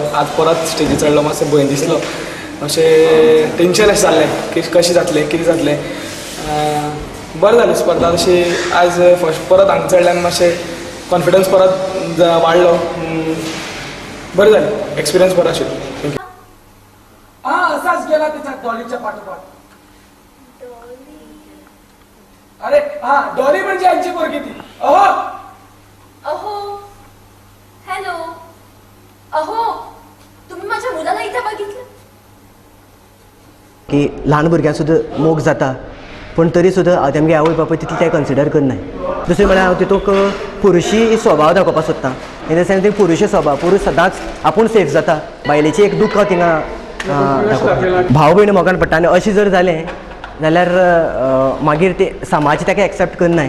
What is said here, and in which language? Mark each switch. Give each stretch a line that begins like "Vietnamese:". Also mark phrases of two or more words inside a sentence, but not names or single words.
Konkani: आज परत स्टेजीर चडलो, मातसो भंय दिसलो. अशें टेंशन अशें जाल्लें की कशें जातलें कितें जातलें. बरें जालें स्पर्धा तशी आज परत हांगा चडल्यान मातशें कॉन्फिडन्स परत वाडलो. बरें जालें एक्सपिरियन्स बरो आशिल्लो.
Marathi: असाच गेला त्याच्या डॉलीच्या पाठोपाठ. अरे हा डॉली म्हणजे यांची पोरगी ती. अहो अहो हॅलो अहो तुम्ही माझ्या मुलाला इथे बघितलं
Konkani: की ल्हान भुरग्यांक सुद्दां मोग जाता पण तरी सुद्दां तेमगे आवय बापूय तितलें तें कन्सिडर करनाय. दुसरें म्हळ्यार हांव तितूंक पुरुशी स्वभाव दाखोवपाक सोदतां.
English: in the sense
Konkani: ती पुरुशी स्वभाव पुरुश सदांच आपूण सेफ जाता बायलेची एक दुख्ख थिंगा भाव भयण मोगान पडटा आनी अशें जर जालें जाल्यार मागीर ते समाज ताका एक्सेप्ट करनाय.